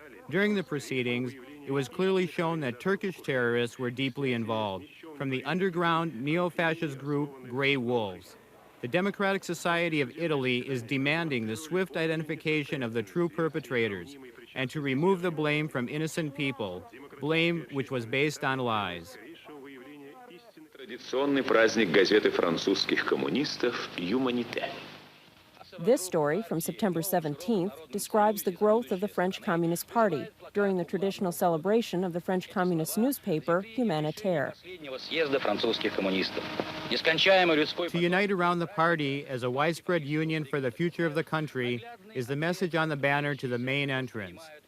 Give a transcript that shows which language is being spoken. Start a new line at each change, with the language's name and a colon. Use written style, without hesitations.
English: During the proceedings, it was clearly shown that Turkish terrorists were deeply involved. from the underground neo-fascist group Grey Wolves. The Democratic Society of Italy is demanding the swift identification of the true perpetrators and to remove the blame from innocent people, blame which was based on lies.
Russian: Традиционный праздник газеты французских коммунистов «Юманите».
English: This story from September 17th describes the growth of the French Communist Party during the traditional celebration of the French Communist newspaper Humanitaire. To unite around the party as a widespread union for the future of the country is the message on the banner to the main entrance.